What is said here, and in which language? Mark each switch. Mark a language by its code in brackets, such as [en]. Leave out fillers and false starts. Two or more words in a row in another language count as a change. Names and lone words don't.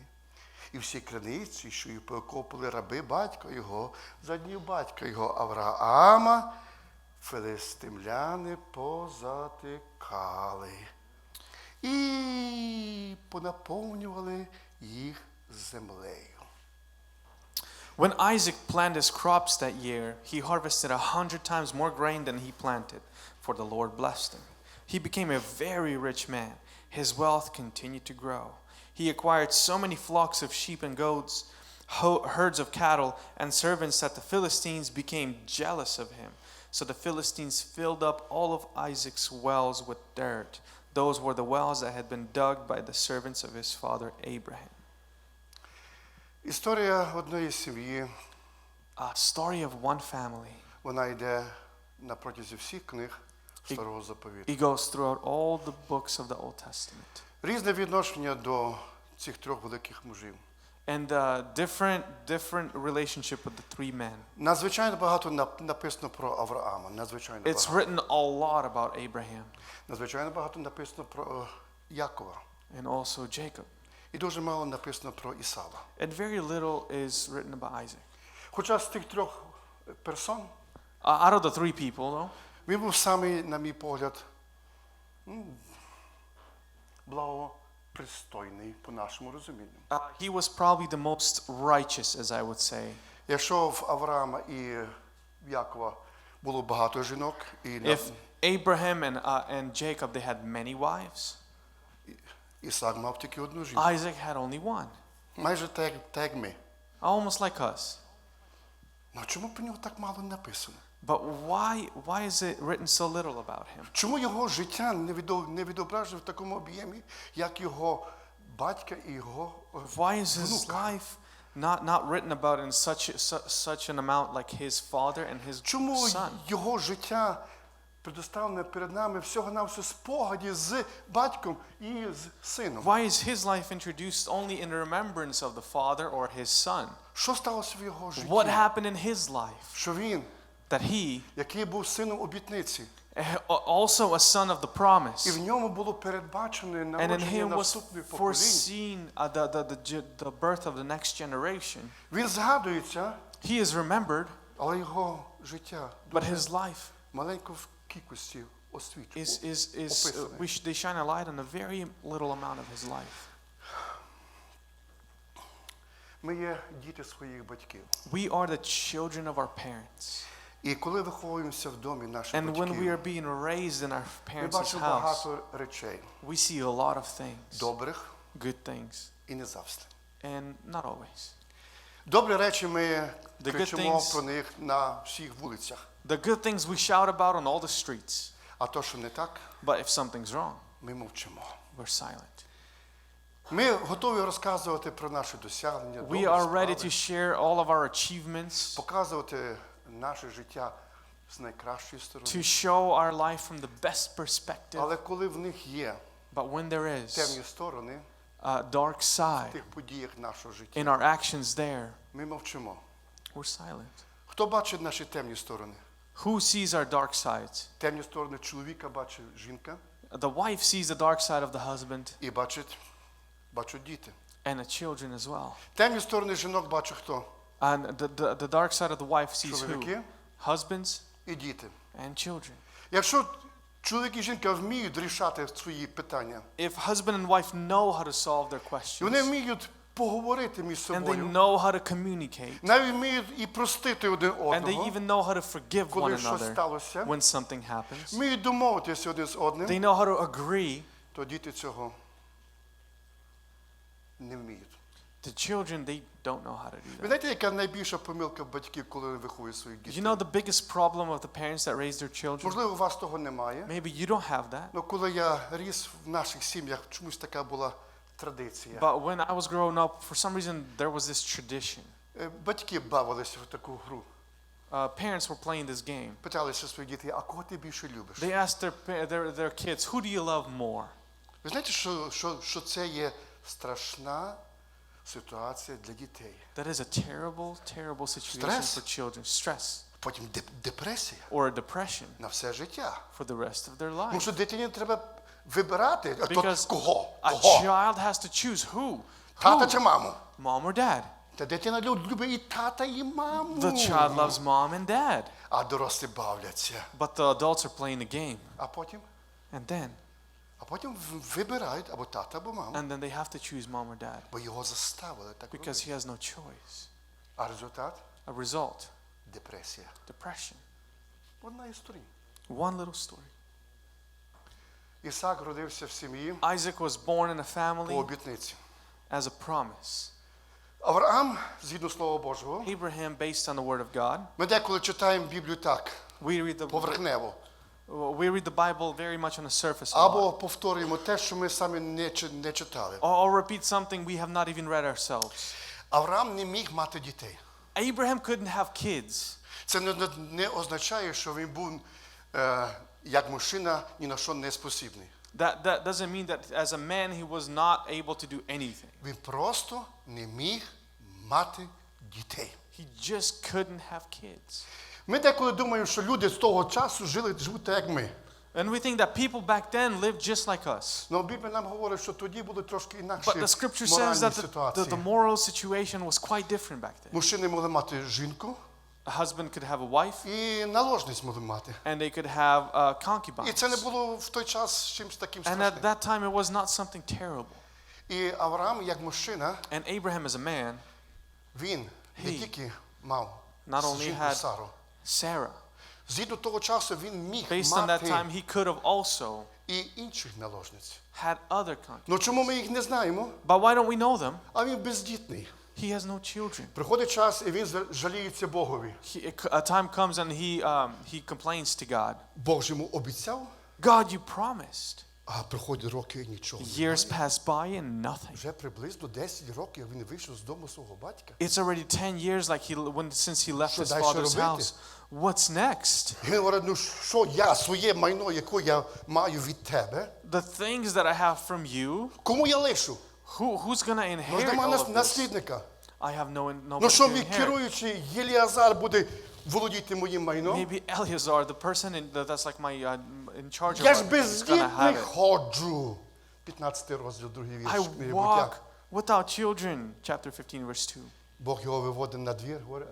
[uk] І всі криниці, що й покопали раби батька його, за днів батька його Авраама, филистимляни позатикали. І понаповнювали їх землею. [en] When Isaac planted his crops that year, he harvested 100 times more grain than he planted, for the Lord blessed him. He became a very rich man. His wealth continued to grow. He acquired so many flocks of sheep and goats, herds of cattle, and servants that the Philistines became jealous of him. So the Philistines filled up all of Isaac's wells with dirt. Those were the wells that had been dug by the servants of his father Abraham. [uk] Історія одної сім'ї, [en] A story of one family. [uk] вона йде на протязі всіх книг Старого Заповіту. [en] It goes throughout all the books of the Old Testament. [uk] Різне відношення до цих трьох великих мужів. [en] And different relationship with the three men. [uk] Надзвичайно багато написано про Авраама. Надзвичайно [en] It's [uk] багато. [en] written a lot about Abraham [uk] Надзвичайно багато написано про Якова. [en] and also Jacob. [uk] І дуже мало написано про Ісава. [en] And very little is written about Isaac. [uk] Хоча з тих трьох персон, [en] Out of the three people, though, [uk] він був самий, на мій погляд, благопристойний по нашому розумінню. [en] he was probably the most righteous, as I would say. [uk] Якщо в Авраама і Якова було багато жінок, і [en] If Abraham and Jacob, they had many wives, [uk] Ісак мав тільки одну жінку. [en] Isaac had only one. [uk] Майже так як ми. [en] Almost like us. [uk] Ну чому про нього так мало написано? [en] But why is it written so little about him? [uk] Чому його життя не відображено в такому об'ємі, як його батька і його [en] Why is his [uk] внука? [en] life not written about in such an amount like his father and his [uk] Чому [en] son? [uk] його життя предоставлене перед нами всього-навсього спогаді з батьком і з сином? [en] Why is his life introduced only in remembrance of the father or his son? [uk] Що сталося в його житті? [en] What happened in his life? [uk] Що він, [en] That he, [uk] який був сином обітниці, [en] also a son of the promise, [uk] і в ньому було передбачене [en] and in [uk] народження [en] him was [uk] наступних поколінь. [en] foreseen the birth of the next generation. [uk] Він згадується, [en] He is remembered, [uk] але його життя [en] but his life [uk] маленько в кількості освічено. [en] they shine a light on a very little amount of his life. [uk] Ми є діти своїх батьків. [en] We are the children of our parents. [uk] І коли виховуємося в домі наших [en] And when we are [uk] батьків, [en] being raised in our [uk] ми [en] parents' [uk] бачимо [en] house, [uk] багато речей, [en] we see a lot of things, [uk] добрих [en] good things, [uk] і не завжди. [en] and not always. [uk] Добрі речі ми [en] The good [uk] кричимо [en] things- [uk] про них на всіх вулицях. [en] The good things we shout about on all the streets, [uk] А то, що не так, [en] but if something's wrong, [uk] ми мовчимо. [en] we're silent. [uk] Ми готові розказувати про наші досягнення, [en] We [uk] добрі [en] are ready to [uk] справи, [en] share all of our achievements, [uk] показувати наше життя з найкращої сторони. [en] to show our life from the best perspective. [uk] Але коли в них є [en] But when there is [uk] темні сторони [en] a dark [uk] в [en] side [uk] тих подіях нашого життя, [en] in our actions there, [uk] ми мовчимо. [en] we're silent. [uk] Хто бачить наші темні сторони? [en] Who sees our dark sides? [uk] Темні сторони чоловіка бачить жінка [en] The wife sees the dark side of the husband [uk] і бачать діти. [en] and the children as well. [uk] Темні сторони жінок бачить хто? [en] And the dark side of the wife sees who? [uk] Чоловіки [en] Husbands [uk] і діти. [en] and children. [uk] Якщо чоловік і жінка вміють рішати свої питання, [en] If husband and wife know how to solve their [uk] і [en] questions [uk] вони вміють поговорити між [en] and they [uk] собою, [en] know how to communicate [uk] навіть вміють і простити один [en] and they [uk] одного, [en] even know how to forgive one [uk] коли щось [en] another [uk] сталося, [en] when something happens, [uk] вміють домовитися один з одним, [en] they know how to agree, [uk] то діти цього не вміють. [en] The children, they don't know how to do [uk] Ви [en] that. [uk] знаєте, яка найбільша помилка батьків, коли виховують своїх [en] You [uk] дітей? [en] know the biggest problem of the parents that raise their children? [uk] Можливо, у вас того немає. [en] Maybe you don't have that. [uk] Але коли я ріс в наших сім'ях, чомусь така була традиція. [en] But when I was growing up, for some reason, there was this tradition. [uk] Батьки бавилися в таку гру. [en] Parents were playing this game. [uk] Питалися своїх дітей, а кого ти більше любиш? [en] They asked their kids, who do you love more? [uk] Ви знаєте, що це є страшна ситуація для дітей. [en] That is a terrible, terrible situation Stress. for children. Stress. [uk] Потім депресія [en] Or a depression [uk] на все життя. [en] for the rest of their [uk] Тому [en] life. [uk] що дитині треба вибирати, а то [en] Because [uk] кого? [en] a child has to choose who? [uk] Тата чи маму? [en] Mom or dad? [uk] Та дитина любить і тата, і маму. [en] The child loves mom and dad. [uk] А дорослі бавляться. [en] But the adults are playing the game. [uk] А потім вибирають або тата, або маму. [en] And then they have to choose mom or dad. [uk] Бо його заставили так робити. [en] Because he has no choice. [uk] А результат? [en] A result, [uk] Депресія. [en] depression. [uk] Одна історія. [en] One little story. [uk] Ісаак родився в сім'ї [en] Isaac was born in a [uk] по [en] family [uk] обітниці. [en] as a promise. [uk] Авраам, згідно Слова Божого, [en] Abraham, based on the word of God. [uk] ми деколи читаємо Біблію так, [en] We read [uk] поверхнево. [en] the Bible very much on the surface. [uk] Або повторюємо те, що ми самі не читали. [en] Or repeat something we have not even read ourselves. [uk] Авраам не міг мати дітей. [en] Abraham couldn't have kids. [uk] Це не означає, що він був як мужчина ні на що не спосібний. [en] That doesn't mean that as a man he was not able to do anything. [uk] Він просто не міг мати дітей. [en] He just couldn't have kids. [uk] Ми деколи думаємо, що люди з того часу живуть так, як ми. [en] And we think that people back then lived just like us. [uk] Но Біблія нам говорить, що тоді були трошки інакші [en] But the scripture says [uk] моральні [en] that [uk] ситуації. [en] the moral situation was quite different back then. [uk] Мужчини могли мати жінку, [en] A husband could have a wife, [uk] і наложниць могли мати. [en] and they could have [uk] І це не [en] concubines. [uk] було в той час чимось таким [en] And at [uk] страшним. [en] that time it was not something terrible. [uk] І Авраам, як мужчина, [en] And Abraham as a man, [uk] він не тільки мав [en] not only [uk] жінку [en] had [uk] Сару. [en] Sarah. [uk] Згідно того часу він міг [en] Based on that [uk] мати [en] time, he could have also [uk] і інших наложниць. [en] had other concubines. [uk] Ну чому ми їх не знаємо? [en] But why don't we know them? [uk] А він бездітний. [en] He has no children. [uk] Приходить час, і він жаліється Богові. [en] A time comes and he complains to God. [uk] Бог ж йому обіцяв, [en] God, you promised. [uk] а приходять роки і нічого. [en] Years pass by and nothing. [uk] Вже приблизно 10 років він вийшов з дому свого батька. [en] It's already 10 years since he left [uk] Що [en] his [uk] далі [en] father's [uk] робити? [en] house. What's next? [uk] Він говорить, ну що я, своє майно, яке я маю від тебе, [en] The things that I have from you, [uk] кому я лишу? [en] who's going to [uk] Ну ж [en] inherit [uk] нема [en] all of this? [uk] наслідника. [en] I have nobody [uk] Ну що [en] to [uk] мій [en] inherit. [uk] керуючий Єліазар буде володіти моїм майном? [en] Maybe Eleazar, the person that's like my in charge [uk] Я ж [en] of it, is going to have [uk] бездітний [en] it. [uk] ходжу. 15 розділ, другий вірш [en] I [uk] книги [en] walk [uk] Буття. [en] without children, chapter 15, verse 2. [uk] Бог його виводить на двір, говорить,